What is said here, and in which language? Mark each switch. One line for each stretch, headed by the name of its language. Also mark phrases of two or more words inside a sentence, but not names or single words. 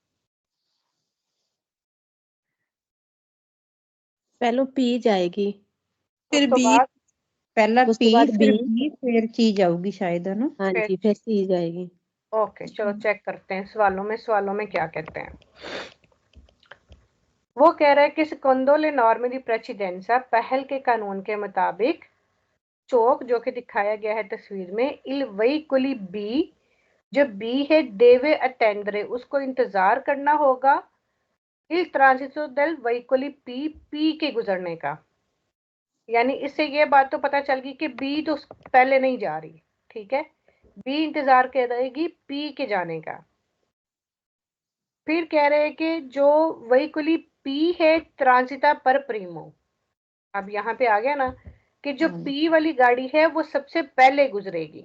Punjabi: ਪਹਿਲੋ ਪੀ ਜਾਏਗੀ, फिर ਉਸ ਤੋ बी, बाद पहला ਉਸ ਤੋ पी बाद फिर बी, ਬੀ ਫਿਰ ਚੀ ਜਾਊਗੀ ਸ਼ਾਇਦ, ਹੈ ਨਾ।
Hindi: हाँ फिर जी, फिर सी जाएगी। ओके चलो चेक करते हैं सवालों में क्या कहते हैं। वो कह रहा है कि
Italian: secondo le norme di precedenza
Hindi: पहल के कानून के मुताबिक चौक जो कि दिखाया गया है तस्वीर में
Italian: il veicoli B,
Hindi: जो B है
Italian: deve attendere
Hindi: उसको इंतजार करना होगा
Italian: il transito del veicoli P
Hindi: के गुजरने का। यानी इससे ये बात तो पता चल गई कि B तो पहले नहीं जा रही, ठीक है, B इंतजार कर रहेगी P के जाने का। फिर कह रहे हैं कि जो
Italian: veicoli P
Hindi: है
Italian: transita per primo,
Hindi: अब यहाँ पे आ गया ना कि जो P वाली गाड़ी है वो सबसे पहले गुजरेगी।